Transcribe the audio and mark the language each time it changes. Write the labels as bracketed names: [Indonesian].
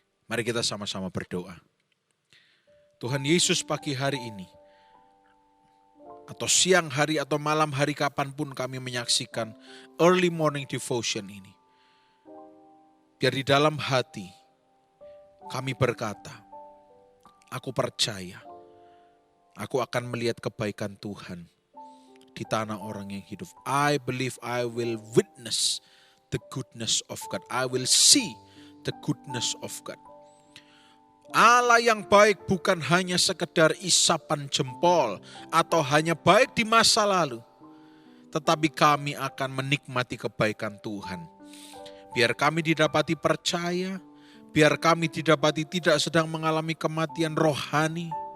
[Indonesian] Mari kita sama-sama berdoa. Tuhan Yesus, pagi hari ini, atau siang hari atau malam hari kapanpun kami menyaksikan [English] early morning devotion [Indonesian] ini. Biar di dalam hati kami berkata, aku percaya aku akan melihat kebaikan Tuhan di tanah orang yang hidup. [English] I believe I will witness the goodness of God. I will see the goodness of God. [Indonesian] Allah yang baik bukan hanya sekedar isapan jempol atau hanya baik di masa lalu. Tetapi kami akan menikmati kebaikan Tuhan. Biar kami didapati percaya, biar kami didapati tidak sedang mengalami kematian rohani.